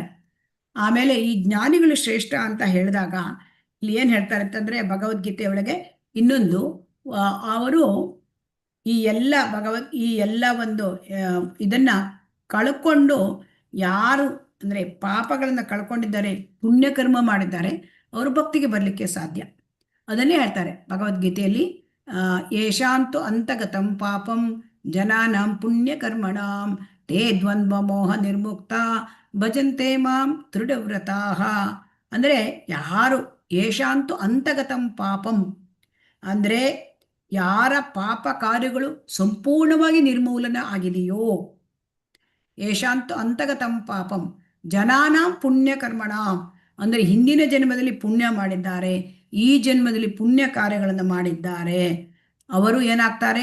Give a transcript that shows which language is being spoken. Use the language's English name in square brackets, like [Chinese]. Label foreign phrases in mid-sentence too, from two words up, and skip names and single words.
[Kannada] ಆಮೇಲೆ ಈ ಜ್ಞಾನಿಗಳು ಶ್ರೇಷ್ಠ ಅಂತ ಹೇಳಿದಾಗ ಇಲ್ಲಿ ಏನು ಹೇಳ್ತಾರೆ ಅಂತಂದರೆ, ಭಗವದ್ಗೀತೆ ಒಳಗೆ ಇನ್ನೊಂದು, ಅವರು ಈ ಎಲ್ಲ ಒಂದು ಇದನ್ನು ಕಳ್ಕೊಂಡು, ಯಾರು ಅಂದರೆ ಪಾಪಗಳನ್ನು ಕಳ್ಕೊಂಡಿದ್ದಾರೆ, ಪುಣ್ಯಕರ್ಮ ಮಾಡಿದ್ದಾರೆ, ಅವರು ಭಕ್ತಿಗೆ ಬರಲಿಕ್ಕೆ ಸಾಧ್ಯ. ಅದನ್ನೇ ಹೇಳ್ತಾರೆ ಭಗವದ್ಗೀತೆಯಲ್ಲಿ, [Sanskrit] ಯೇಷಾಂತು ಅಂತಗತಂ ಪಾಪಂ ಜನಾನಾಂ ಪುಣ್ಯಕರ್ಮಣಾಂ ತೇ ದ್ವಂದ್ವ ಮೋಹ ನಿರ್ಮುಕ್ತ ಭಜಂತೆ ಮಾಂ ದೃಢವ್ರತಾಃ. [Kannada] ಅಂದರೆ ಯಾರು [Sanskrit] ಯೇಷಾಂತು ಅಂತಗತಂ ಪಾಪಂ [Kannada] ಅಂದರೆ ಯಾರ ಪಾಪ ಕಾರ್ಯಗಳು ಸಂಪೂರ್ಣವಾಗಿ ನಿರ್ಮೂಲನ ಆಗಿದೆಯೋ, [Sanskrit] ಯೇಷಾಂತು ಅಂತಗತಂ ಪಾಪಂ ಜನಾನಾಂ ಪುಣ್ಯಕರ್ಮಣಾಂ [Kannada] ಅಂದರೆ ಹಿಂದಿನ ಜನ್ಮದಲ್ಲಿ ಪುಣ್ಯ ಮಾಡಿದ್ದಾರೆ, ಈ ಜನ್ಮದಲ್ಲಿ ಪುಣ್ಯ ಕಾರ್ಯಗಳನ್ನು ಮಾಡಿದ್ದಾರೆ, ಅವರು ಏನಾಗ್ತಾರೆ?